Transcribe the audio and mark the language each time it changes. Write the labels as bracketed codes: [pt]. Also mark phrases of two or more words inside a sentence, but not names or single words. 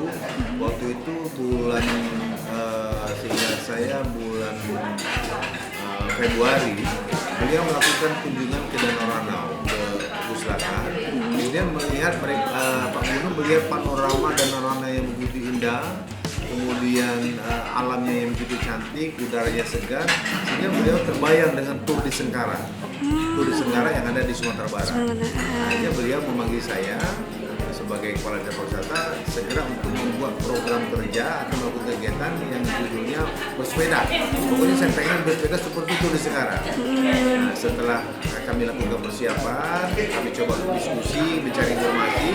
[id] Waktu itu bulan seingat saya bulan Februari beliau melakukan kunjungan ke Danau Ranau ke Puslaka. Kemudian melihat Pak Gubernur melihat panorama Danau Ranau yang begitu indah, kemudian alamnya yang begitu cantik, udaranya segar, sehingga beliau terbayang dengan Tour de Sengkara. Tour de Sengkara yang ada di Sumatera Barat. Akhirnya beliau memanggil saya sebagai kepala desa pariwisata segera untuk membuat program kerja atau melakukan kegiatan yang judulnya bersepeda. Pokoknya saya pengen bersepeda seperti Tour de Sengkara. Nah, setelah kami lakukan persiapan, kami coba diskusi, mencari informasi.